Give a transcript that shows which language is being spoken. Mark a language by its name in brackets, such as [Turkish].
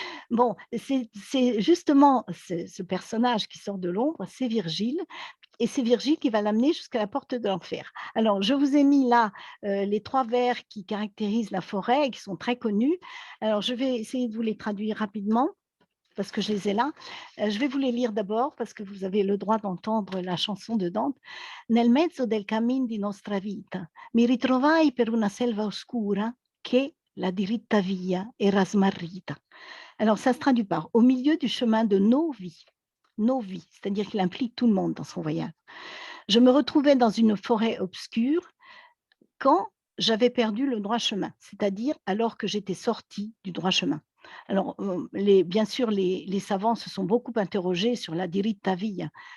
[French] Bon, c'est justement ce personnage qui sort de l'ombre, c'est Virgile, et c'est Virgile qui va l'amener jusqu'à la porte de l'enfer. Alors, je vous ai mis là les 3 vers qui caractérisent la forêt et qui sont très connus. Alors, je vais essayer de vous les traduire rapidement parce que je les ai là. Je vais vous les lire d'abord parce que vous avez le droit d'entendre la chanson de Dante. [Italian] Nel mezzo del cammin di nostra vita mi ritrovai per una selva oscura che la diritta via era smarrita. [French] Alors, ça se traduit par au milieu du chemin de nos vies, c'est-à-dire qu'il implique tout le monde dans son voyage. Je me retrouvais dans une forêt obscure quand j'avais perdu le droit chemin, c'est-à-dire alors que j'étais sortie du droit chemin. Alors, bien sûr, les savants se sont beaucoup interrogés sur la diritta via.